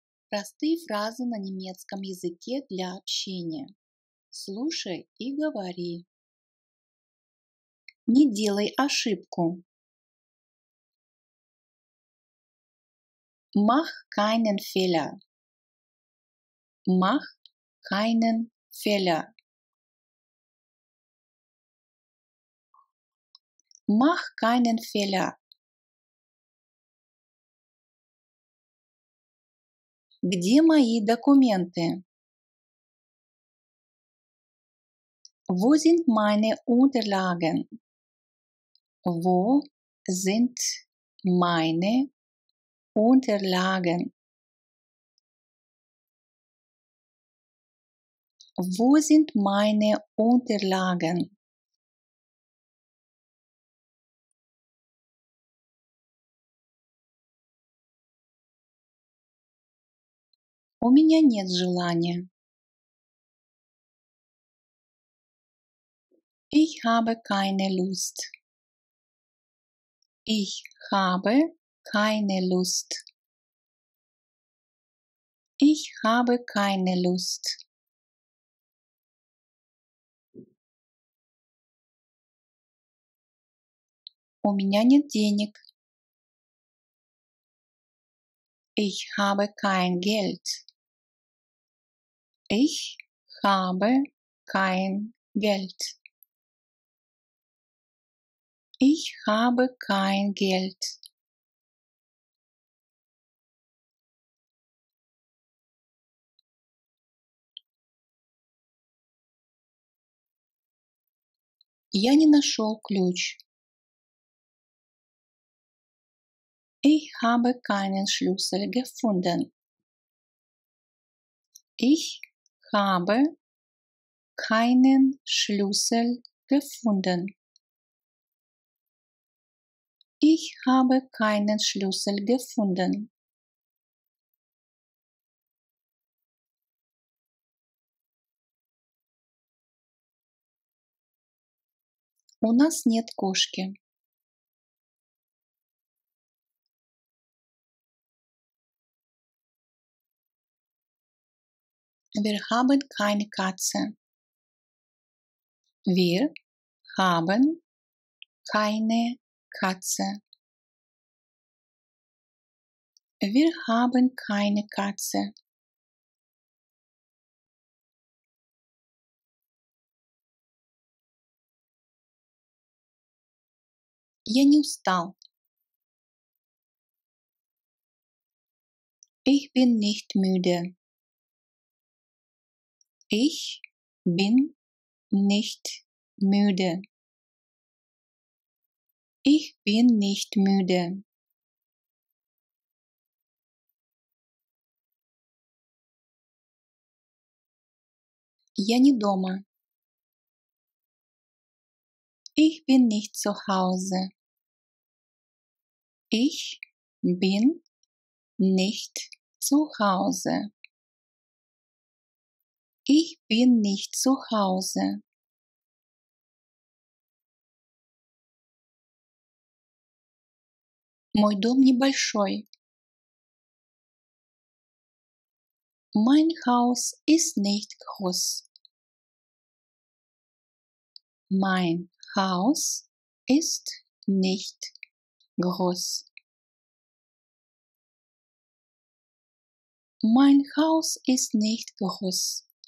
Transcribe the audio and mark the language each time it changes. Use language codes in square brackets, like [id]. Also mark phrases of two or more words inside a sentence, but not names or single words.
[ru] Простые фразы на немецком языке для общения. Слушай и говори. Не делай ошибку. [de] Mach keinen Fehler. Mach keinen Fehler. Mach keinen Fehler. [ru] Где мои документы? [de] Wo sind meine Unterlagen? Wo sind meine Unterlagen? Wo sind meine Unterlagen? [ru] У меня нет желания. [de] Ich habe keine Lust. Ich habe keine Lust. Ich habe keine Lust. [ru] У меня нет денег. [de] Ich habe kein Geld. Ich habe kein Geld. Ich habe kein Geld. [ru] Я не нашел ключ. [de] Ich habe keinen Schlüssel gefunden. Ich habe keinen Schlüssel gefunden. Ich habe keinen Schlüssel gefunden. [ru] У нас нет кошки. [de] Wir haben keine Katze. Wir haben keine Katze. Wir haben keine Katze. [ru] Я не устал. [de] Ich bin nicht müde. Ich bin nicht müde. Ich bin nicht müde. [ru] Я не дома. [de] Ich bin nicht zu Hause. Ich bin nicht zu Hause. Ich bin nicht zu Hause. [ru] Мой дом небольшой. [de] Mein Haus ist nicht groß. Mein Haus ist nicht groß. Mein Haus ist nicht groß.